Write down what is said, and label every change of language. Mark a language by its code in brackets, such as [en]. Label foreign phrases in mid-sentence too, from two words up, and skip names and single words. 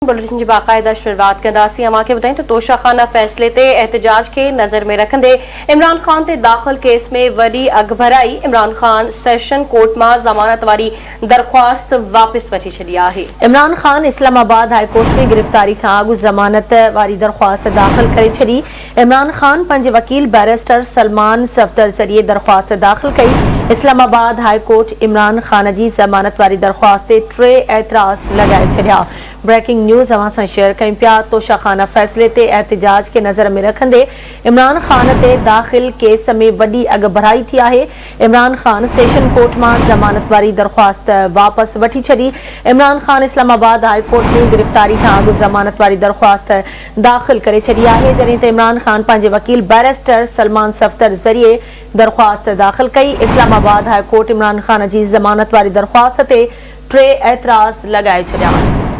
[sd] बुलेटिन की बाकायदा शुरुआत कंदासी अमा के बताएं तो तोशाखाना फैसले ते एहतजाज के नजर में रखंदे इमरान खान ते दाखिल केस में वडी अगभराई। इमरान खान [en] session court [sd] में जमानत वारी दरख्वास्त वापस वठी छड़ी है। इमरान खान इस्लामाबाद हाई कोर्ट में गिरफ्तारी खां अगु जमानत वारी दरख्वास्त दाखिल करे छड़ी। इमरान खान पंहिंजे वकील बैरिस्टर सलमान सफदर जरिए दरख्वास्त दाखिल कई। इस्लामाबाद हाई कोर्ट इमरान खान जी जमानत वारी दरख्वास्त ते 3 एतराज लगाए छड़िया। [en] breaking news [sd] अवां सां शेयर कयूं पिया। तोशाखाना फैसले ते एहतजाज के नज़र में रखंदे इमरान खान ते दाखिल केस में वडी अगभराई थी है। इमरान खान [en] session court [sd] में जमानत वारी दरख्वास्त वापस वठी छड़ी। इमरान खान इस्लामाबाद हाई कोर्ट में गिरफ्तारी खां अगु जमानत वारी दरख्वास्त दाखिल करे छड़ी है। जॾहिं त इमरान खान पंहिंजे वकील बैरिस्टर सलमान सफदर जरिए दरख्वास्त दाखिल कई। इस्लामाबाद हाई कोर्ट इमरान खान जी जमानत वारी दरख्वास्त ते 3 एतराज लगाए छड़िया।